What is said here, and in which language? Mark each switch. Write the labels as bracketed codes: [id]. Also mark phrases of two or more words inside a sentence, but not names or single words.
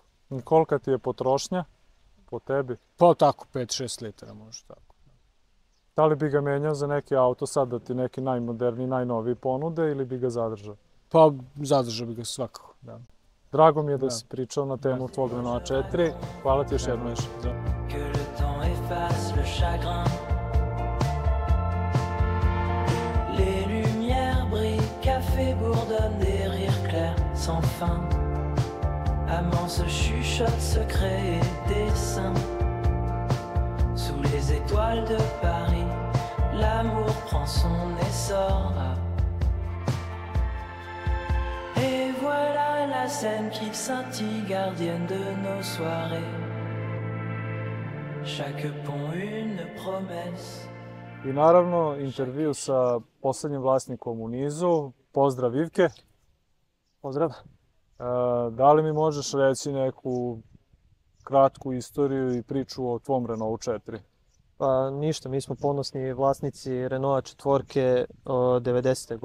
[sr] I kolika ti je potrošnja po tebi? Pa tako, 5-6 litara može tako. Da li bi ga menjao za neki auto sad da ti neki najmoderniji, najnoviji ponude ili bi ga zadržao? Pa zadržao bi ga svakako, da. Drago mi je da si pričao na temu tvog Renaulta 4. Hvala ti još jednom. [fr] Que le temps efface le chagrin. Les lumières brillent, café bourdonne, des rires clairs sans fin. Amants se chuchotent secrets et desseins. Sous les étoiles de Paris, l'amour prend son essor. Et voilà la scène qui scintille, gardienne de nos soirées. Chaque pont une promesse. [sr] I naravno intervju sa poslednjim vlasnikom u nizu. Pozdrav Ivke. Pozdrav. Da li mi možeš reći neku kratku istoriju i priču o tvom Renault 4? Pa ništa, mi smo ponosni vlasnici Renaulta 4 90.